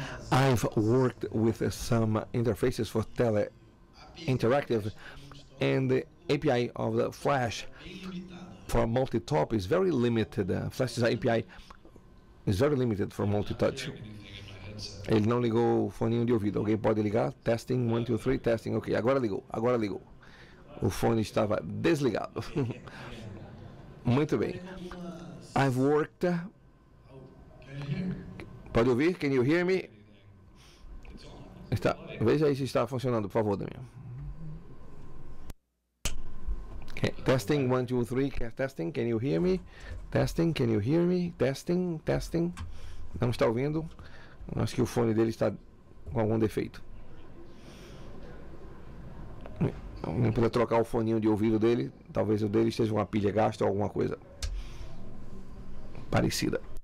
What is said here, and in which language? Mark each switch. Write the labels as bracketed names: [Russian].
[English] I've worked with some interfaces for tele interactive, and the API of the Flash for multi-top is very limited. Flash's API is very limited for multi-touch. [Portuguese] Ele não ligou o foninho de ouvido. Alguém pode ligar? [English] Testing, 1, 2, 3, testing. [Portuguese] Ok, agora ligou, agora ligou. O fone estava desligado. Muito bem. [English] I've worked. [Portuguese] Pode ouvir? [English] Can you hear me? [Portuguese] Veja aí se está funcionando, por favor, Damian. [English] Okay. Testing, 1, 2, 3, testing, can you hear me? Testing, can you hear me? Testing, testing. [Portuguese] Não está ouvindo? Acho que o fone dele está com algum defeito. Alguém poder trocar o foninho de ouvido dele. Talvez o dele esteja uma pilha gasta ou alguma coisa parecida.